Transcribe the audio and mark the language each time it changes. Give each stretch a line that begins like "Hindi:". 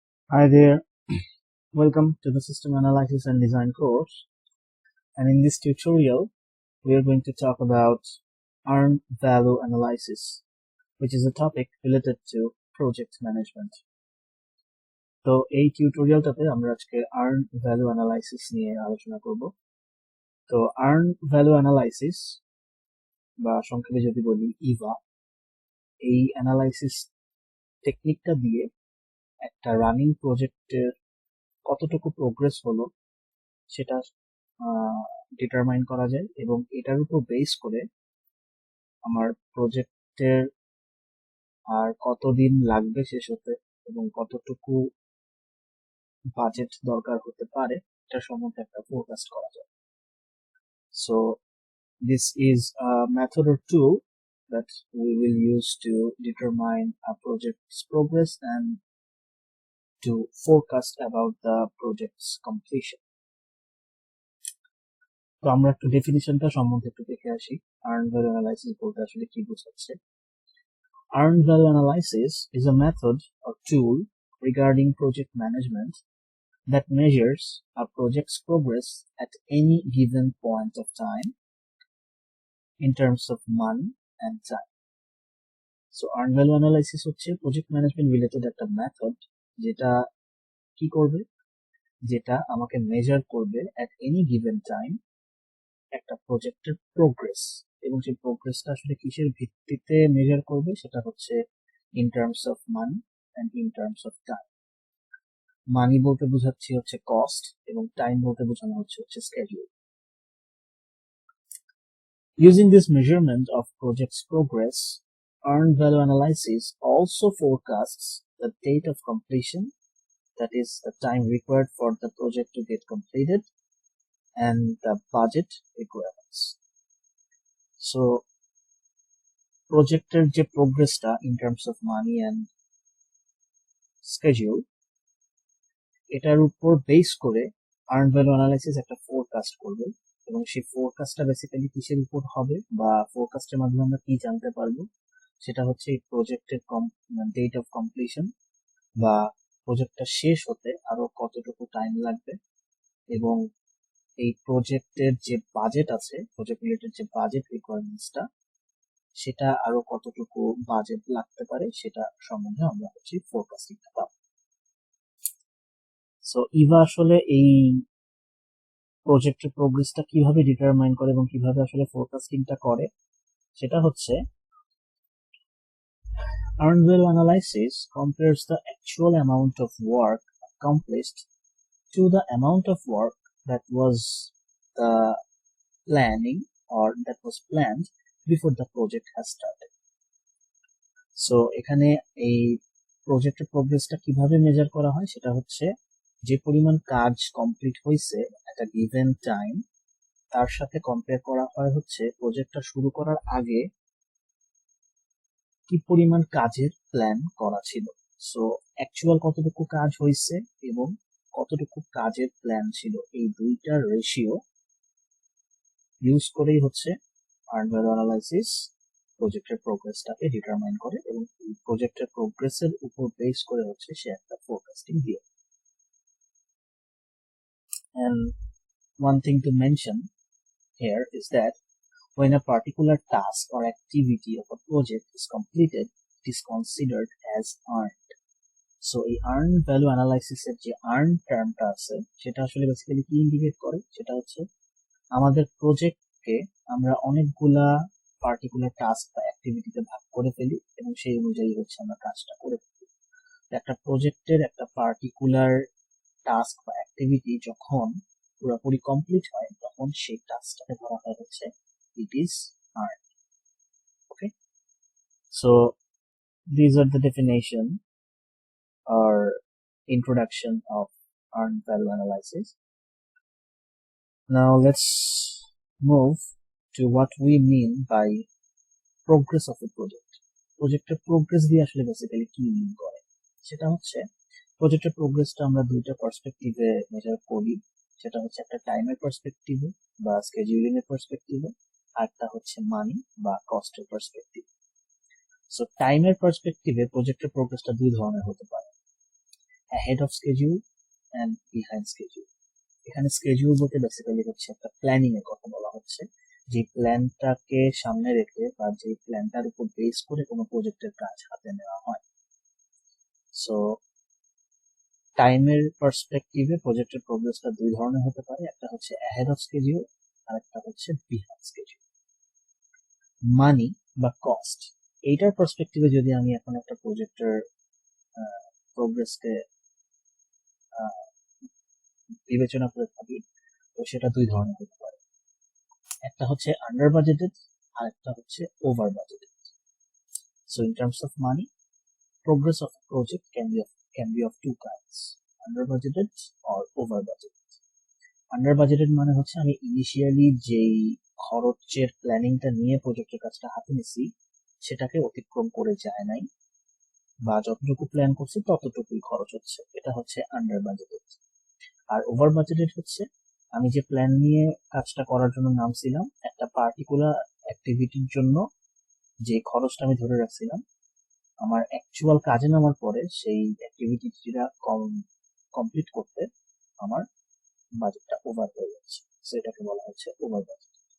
English: Hi there, welcome to the System Analysis and Design course. And in this tutorial, we are going to talk about earned value analysis, which is a topic related to project management.
Bangla: তো এই টিউটোরিয়ালটাতে আমরা আজকে earned value analysis নিয়ে আলোচনা করব। তো earned value analysis বা সংক্ষেপে যদি বলি EVA, এই অ্যানালাইসিস টেকনিকটা দিয়ে একটা রানিং প্রজেক্টের কতটুকু প্রোগ্রেস হলো সেটা ডিটারমাইন করা যায় এবং এটার উপর বেস করে আমার প্রজেক্টের আর কতদিন লাগবে শেষ হতে এবং কতটুকু বাজেট দরকার হতে পারে এটা সম্বন্ধে একটা ফোরকাস্ট করা যায়।
English: So this is a method or tool that we will use to determine a project's progress and to forecast about the project's completion.
Bangla: তো আমরা একটু ডেফিনিশনটা সম্বন্ধে একটু দেখে আসি। আর্নড ভ্যালু অ্যানালাইসিস বলতে আসলে কি বোঝাচ্ছে।
English: Earned value analysis is a method or tool regarding project management that measures a project's progress at any given point of time in terms of money and time.
Bangla: So earned value analysis হচ্ছে project management related একটা method যেটা কি করবে, যেটা আমাকে measure করবে
English: at any given time
Bangla: একটা প্রজেক্টের প্রোগ্রেস, এবং সেই প্রোগ্রেসটা আসলে কিসের ভিত্তিতে মেজার করবে সেটা হচ্ছে
English: In terms of money and in terms of time.
Bangla: মানি বলতে বোঝাচ্ছি হচ্ছে কস্ট এবং টাইম বলতে বোঝানো হচ্ছে schedule.
English: Using this measurement of project's progress, earned value analysis also forecasts the date of completion, that is the time required for the project to get completed, and the budget requirements.
Bangla: So প্রজেক্টের যে প্রোগ্রেসটা in terms of money and schedule, এটার উপর base করে earn value analysis একটা forecast করবে, এবং সেই ফোরকাস্টটা basically কিসের উপর হবে বা ফোরকাস্টের মাধ্যমে আমরা কি জানতে পারবো সেটা হচ্ছে এই প্রজেক্টের ডেট অফ কমপ্লিশন বা প্রজেক্টটা শেষ হতে আরো কতটুকু টাইম লাগবে, এবং এই প্রজেক্টের যে বাজেট আছে, প্রজেক্ট রিলেটেড যে বাজেট রিকোয়ারমেন্টসটা সেটা আরো কতটুকু বাজেট লাগতে পারে সেটা সম্বন্ধে আমরা হচ্ছে ফোরকাস্টিংটা পাবো। সো ইভা আসলে এই প্রজেক্টের প্রোগ্রেসটা কিভাবে ডিটারমাইন করে এবং কিভাবে আসলে ফোরকাস্টিংটা করে সেটা হচ্ছে
English: earned value analysis compares the actual amount of work accomplished to the amount of work that was the planning or that was planned before the project has started.
Bangla: So এখানে এই প্রজেক্টের প্রোগ্রেসটা কিভাবে মেজার করা হয় সেটা হচ্ছে যে পরিমাণ কাজ কমপ্লিট হয়েছে একটা গিভেন টাইম, তার সাথে কম্পেয়ার করা হয় হচ্ছে প্রজেক্টটা শুরু করার আগে কি পরিমাণ কাজের প্ল্যান করা ছিল। সো অ্যাকচুয়াল কতটুকু কাজ হয়েছে এবং কতটুকু কাজের প্ল্যান ছিল, এই দুইটার রেশিও ইউজ করেই হচ্ছে আর্নড ভ্যালু অ্যানালাইসিস প্রজেক্টের প্রোগ্রেসটাকে ডিটারমাইন করে, এবং এই প্রজেক্টের প্রোগ্রেসের উপর বেস করে হচ্ছে সে একটা ফোরকাস্টিং দিয়ে।
English: And one thing to mention here is that when a particular task or activity of a project is completed, it is considered as earned.
Bangla: So এই earned value analysis এর যে earned টার্মটা আছে সেটা আসলে বেসিক্যালি কি indicate করে, সেটা হচ্ছে আমাদের প্রজেক্টকে আমরা অনেকগুলা পার্টিকুলার টাস্ক বা অ্যাক্টিভিটিতে ভাগ করে ফেলি এবং সেই অনুযায়ী হচ্ছে আমরা কাজটা করে ফেলি। একটা প্রজেক্টের একটা পার্টিকুলার টাস্ক বা অ্যাক্টিভিটি যখন পুরোপুরি কমপ্লিট হয় তখন সেই টাস্কটাকে ধরা হয় হচ্ছে
English: it is earned. Okay, so these are the definition or introduction of earned value analysis. Now let's move to what we mean by progress of a project.
Bangla: প্রজেক্টের প্রোগ্রেস দিয়ে আসলে বেসিক্যালি কি মিন করে সেটা হচ্ছে প্রজেক্টের প্রোগ্রেসটা আমরা দুইটা পার্সপেক্টিভে মেজার করি, সেটা হচ্ছে একটা টাইমের পার্সপেক্টিভে বা স্কেডিউলিং এর পার্সপেক্টিভে, আর একটা হচ্ছে মানি বা কস্টের পার্সপেক্টিভ। সো টাইমের পার্সপেক্টিভে প্রজেক্টের প্রোগ্রেসটা দুই ধরনের হতে পারে।
English: ahead of schedule and behind schedule.
Bangla: এখানে schedule বলতে বেসিক্যালি হচ্ছে একটা প্ল্যানিং এর কথা বলা হচ্ছে, যে প্ল্যানটাকে সামনে রেখে বা যে প্ল্যানটার উপর বেস করে কোনো প্রজেক্টের কাজ হাতে নেওয়া হয়। সো টাইমের পার্সপেক্টিভে প্রজেক্টের প্রোগ্রেসটা দুই ধরনের হতে পারে, একটা হচ্ছে ahead of schedule আর একটা হচ্ছে behind schedule। মানি বা কস্ট, এইটার পার্সপেক্টিভে যদি আমি এখন একটা প্রজেক্টের প্রোগ্রেসকে বিবেচনা করে থাকি, তো সেটা দুই ধরনের হতে পারে, একটা হচ্ছে আন্ডার বাজেটেড আর একটা হচ্ছে over budgeted.
English: So in terms of money, progress of a project can be of two kinds, under budgeted or over budgeted.
Bangla: Under budgeted মানে হচ্ছে আমি ইনিশিয়ালি যেই খরচের প্ল্যানিংটা নিয়ে প্রজেক্টের কাজটা হাতে নিছি সেটাকে অতিক্রম করে যায় নাই, বা যতটুকু প্ল্যান করছি ততটুকুই খরচ হচ্ছে, এটা হচ্ছে আন্ডার বাজেটেড। আর ওভার বাজেটেড হচ্ছে আমি যে প্ল্যান নিয়ে কাজটা করার জন্য নামছিলাম, একটা পার্টিকুলার অ্যাক্টিভিটির জন্য যে খরচটা আমি ধরে রাখছিলাম, আমার অ্যাকচুয়াল কাজে নামার পরে সেই অ্যাক্টিভিটিটা কমপ্লিট করতে আমার বাজেটটা ওভার হয়ে যাচ্ছে, সো এটাকে বলা হচ্ছে ওভার বাজেট।